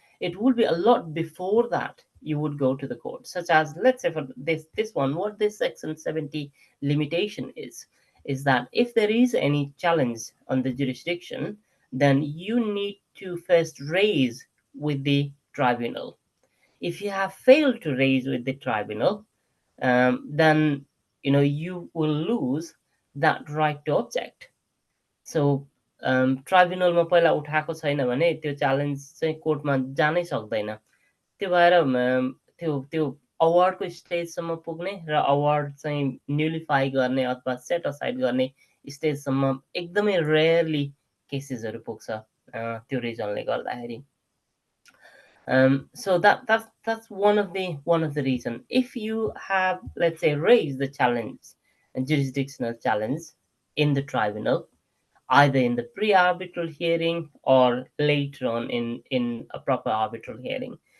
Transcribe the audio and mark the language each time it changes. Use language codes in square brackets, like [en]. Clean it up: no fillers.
[en] It would be a lot before that you would go to the court, such as, let's say for this one, what this Section 70 limitation is that if there is any challenge on the jurisdiction, then you need to first raise with the tribunal. If you have failed to raise with the tribunal, then you will lose that right to object. [ne] So ट्राइब्युनलमा पहिला उठाएको छैन भने त्यो challenge चाहिँ कोर्टमा जानै सक्दैन। त्यो भएर त्यो त्यो अवार्डको स्टेजसम्म पुग्ने र अवार्ड चाहिँ न्युलिफाई गर्ने अथवा सेट असाइड गर्ने स्टेजसम्म एकदमै रेयरली केसेसहरू पुग्छ त्यो रिजनले गर्दाखेरि। [en] So that's one of the reason. If you have, let's say, raised the challenge, a jurisdictional challenge in the tribunal, either in the pre-arbitral hearing or later on in a proper arbitral hearing.